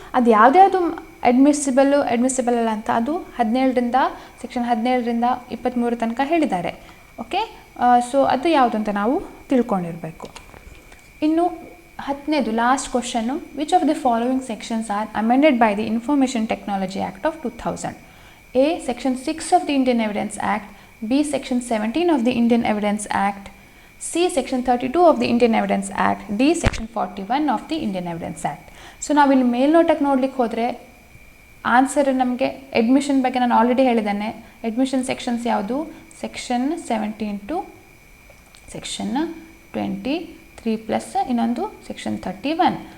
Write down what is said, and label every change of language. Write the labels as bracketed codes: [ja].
[kn] ಅದು ಯಾವುದ್ಯಾವುದು ಅಡ್ಮಿಸಿಬಲ್ ಅಲ್ಲ ಅಂತ ಅದು ಸೆಕ್ಷನ್ 17ರಿಂದ 23 ತನಕ ಹೇಳಿದ್ದಾರೆ. ಓಕೆ, ಸೊ ಅದು ಯಾವುದು ಅಂತ ನಾವು ತಿಳ್ಕೊಂಡಿರಬೇಕು. ಇನ್ನು 10ನೇದು last question, [en] Which of the following sections are amended by the information technology act of 2000? A. Section 6 of the Indian Evidence Act. B. Section 17 of the Indian Evidence Act. C. Section 32 of the Indian Evidence Act. D. Section 41 of the Indian Evidence Act. [kn] So ನಾವಿಲ್ಲಿ ಮೇಲ್ನೋಟಕ್ಕೆ ನೋಡ್ಲಿಕ್ಕೆ ಹೋದರೆ answer ನಮಗೆ admission ಬಗ್ಗೆ ನಾನು already ಹೇಳಿದ್ದೇನೆ. Admission sections ಯಾವುದು? Section 17 to section 23 plus ಇನ್ನೊಂದು ಸೆಕ್ಷನ್ 31.